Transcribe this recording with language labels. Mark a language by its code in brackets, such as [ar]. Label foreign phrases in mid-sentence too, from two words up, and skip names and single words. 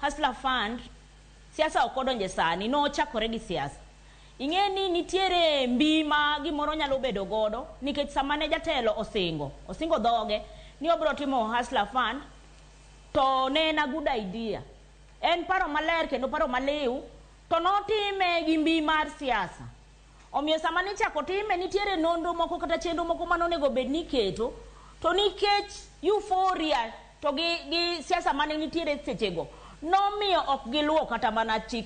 [luo] Hustler Fund siasa okodonje sani no chakore gi siasa. Ing'eni nitiere mbima gimoro nyalo bedo godo nikech samane jatelo osingo dhoge ni obro timo Hustler Fund to ne en [en] a good idea. [luo] En paro maler kendo paro maliw to notime gi mbi mar siasa. Omiyo samane chako time nitiere nonro moko kata chenro moko manonego bed ni keto to nikech euphoria to gi siasa mane nitiere sechego nomiyo ok giluwo kata mana chike.